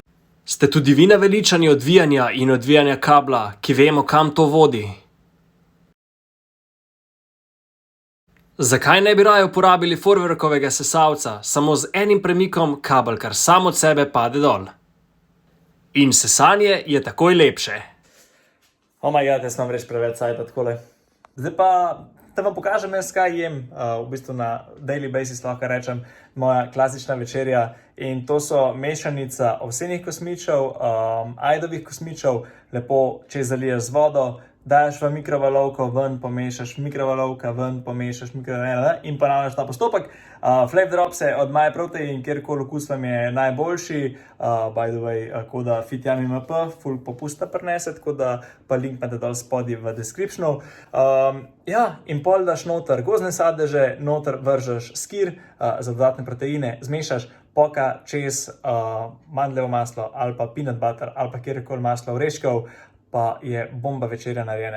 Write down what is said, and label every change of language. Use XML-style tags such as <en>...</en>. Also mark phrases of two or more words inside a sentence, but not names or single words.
<sl>Ste tudi vi naveličani odvijanja in odvijanja kabla, ki vemo, kam to vodi? Zakaj ne bi raje uporabili Forwerkovega sesalca, samo z enim premikom kabel kar sam od sebe pade dol? In sesanje je takoj lepše.</sl> <en>Oh my god,</en> <sl>jaz imam res preveč cajta takole. Zdaj pa, da vam pokažem jaz, kaj jem, v bistvu na</sl> <en>daily basis</en> <sl>lahko rečem, moja klasična večerja. In to so mešanica ovsenih kosmičev, ajdovih kosmičev, lepo čez zaliješ z vodo, daš v mikrovalovko, ven pomešaš, mikrovalovka, ven pomešaš, in ponavljaš ta postopek.</sl> <en>Flavor dropse</en> <sl>od My Protein, kjerkoli okus vam je najboljši,</sl> <en>by the way,</en> <sl>koda FITYAMIMP, ful popusta prinese, tako da pa link imate dol spodaj v descriptionu. Ja, in pol daš noter gozdne sadeže, noter vržeš skir za dodatne proteine, zmešaš, poka čez mandljevo maslo ali pa</sl> <en>peanut butter</en> <sl>ali pa kjerkoli maslo oreškov, pa je bomba večerja narejena.</sl>